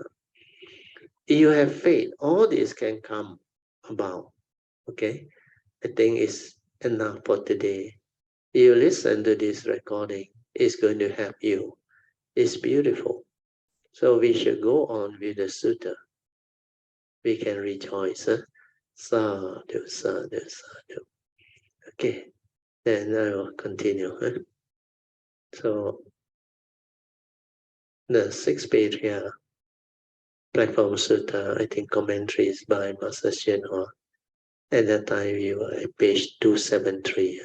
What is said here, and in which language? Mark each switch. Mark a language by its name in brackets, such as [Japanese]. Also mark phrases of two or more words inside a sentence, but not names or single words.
[English] If you have faith, all this can come about. Okay? I think it's enough for today. You listen to this recording, it's going to help you. It's beautiful. So we should go on with the sutta. We can rejoice. [Pali] Huh? Sadhu, sadhu, sadhu. [English] Okay, then I will continue. Huh? So the sixth page here, Platform Sutta, I think commentaries by Master Hsuan Hua. At that time we were at page 273.